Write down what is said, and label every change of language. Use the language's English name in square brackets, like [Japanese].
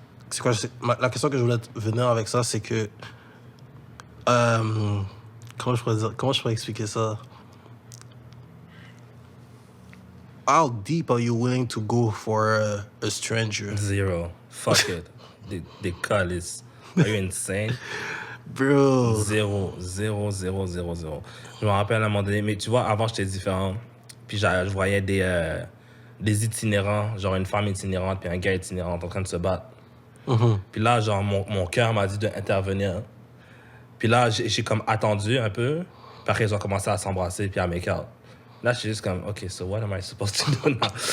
[French] c'est quoi, la question que je voulais venir avec ça, c'est que... comment je pourrais expliquer ça? [English] How deep are you willing to go for a stranger? Zero. Fuck it. [French] Des calices. [English] Are you insane? Bro. [French] Zéro. Je me rappelle à un moment donné, mais tu vois, avant, j'étais différent. Puis je voyais des itinérants, genre une femme itinérante puis un gars itinérant en train de se battre. Puis là, genre, mon cœur m'a dit d'intervenir. Puis là, j'ai comme attendu un peu. Puis après, ils ont commencé à s'embrasser puis à [English] make out. [French] Là, je suis juste comme, [English] OK, so what am I supposed to do now?